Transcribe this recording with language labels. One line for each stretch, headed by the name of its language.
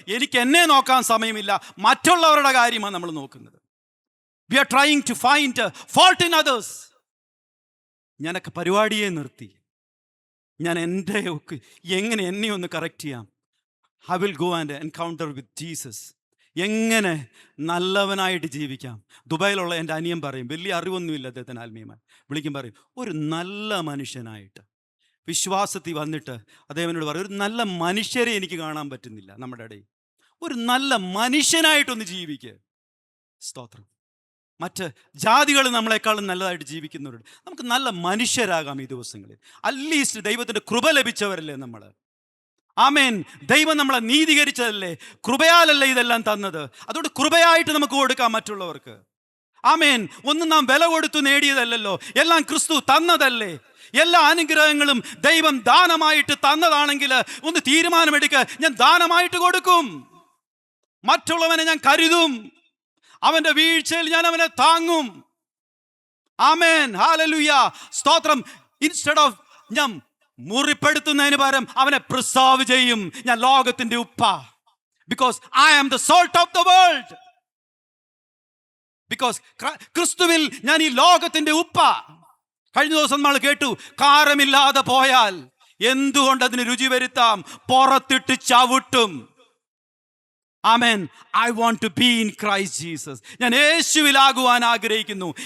Malayalam: എനിക്ക് എന്നെ നോക്കാൻ സമയമില്ല, മറ്റുള്ളവരുടെ കാര്യമാണ് നമ്മൾ നോക്കുന്നത്.
English: We are trying to find fault in others.
Malayalam: ഞാനൊക്കെ പരിപാടിയെ നിർത്തി. ഞാൻ എൻ്റെ എങ്ങനെ എന്നെ ഒന്ന് കറക്റ്റ് ചെയ്യാം.
English: I will go and encounter with Jesus.
Malayalam: എങ്ങനെ നല്ലവനായിട്ട് ജീവിക്കാം. ദുബായിലുള്ള എൻ്റെ അനിയൻ പറയും, വലിയ അറിവൊന്നുമില്ല അദ്ദേഹത്തിന് ആത്മീയമായി, വിളിക്കും പറയും, ഒരു നല്ല മനുഷ്യനായിട്ട് വിശ്വാസത്തിൽ വന്നിട്ട് അദ്ദേഹത്തിനോട് പറയും, ഒരു നല്ല മനുഷ്യരെ എനിക്ക് കാണാൻ പറ്റുന്നില്ല നമ്മുടെ ഇടയിൽ. ഒരു നല്ല മനുഷ്യനായിട്ടൊന്ന് ജീവിക്കുക. സ്തോത്രം. മറ്റ് ജാതികൾ നമ്മളെക്കാളും നല്ലതായിട്ട് ജീവിക്കുന്നവരുണ്ട്. നമുക്ക് നല്ല മനുഷ്യരാകാം ഈ ദിവസങ്ങളിൽ. അറ്റ്ലീസ്റ്റ് ദൈവത്തിൻ്റെ കൃപ ലഭിച്ചവരല്ലേ നമ്മൾ. ആമേൻ. ദൈവം നമ്മളെ നീതീകരിച്ചതല്ലേ, കൃപയാലല്ലേ ഇതെല്ലാം തന്നത്. അതുകൊണ്ട് കൃപയായിട്ട് നമുക്ക് കൊടുക്കാം മറ്റുള്ളവർക്ക്. ആമേൻ. ഒന്നും നാം വില കൊടുത്തു നേടിയതല്ലല്ലോ, എല്ലാം ക്രിസ്തു തന്നതല്ലേ. എല്ലാ അനുഗ്രഹങ്ങളും ദൈവം ദാനമായിട്ട് തന്നതാണെങ്കിൽ ഒന്ന് തീരുമാനമെടുക്കുക, ഞാൻ ദാനമായിട്ട് കൊടുക്കും. മറ്റുള്ളവനെ ഞാൻ കരുതും. അവന്റെ വീഴ്ചയിൽ ഞാൻ അവനെ താങ്ങും. ആമേൻ. ഹല്ലേലൂയ. സ്തോത്രം.
English: instead of
Malayalam: ഞാൻ മുറിപ്പെടുത്തുന്നതിന് പകരം അവനെ പ്രിസർവ് ചെയ്യും. ഞാൻ ലോകത്തിന്റെ ഉപ്പ.
English: Because I am the salt of the world.
Malayalam: Because ക്രിസ്തുവിൽ ഞാൻ ഈ ലോകത്തിന്റെ ഉപ്പ. കഴിഞ്ഞ ദിവസം നമ്മൾ കേട്ടു, കാരമില്ലാതെ പോയാൽ എന്തുകൊണ്ട് അതിന് രുചി വരുത്താം? പുറത്തിട്ട് ചവിട്ടും. ആമേൻ.
English: I want to be in Christ Jesus.
Malayalam: ഞാൻ യേശുവിലാകുവാൻ ആഗ്രഹിക്കുന്നു.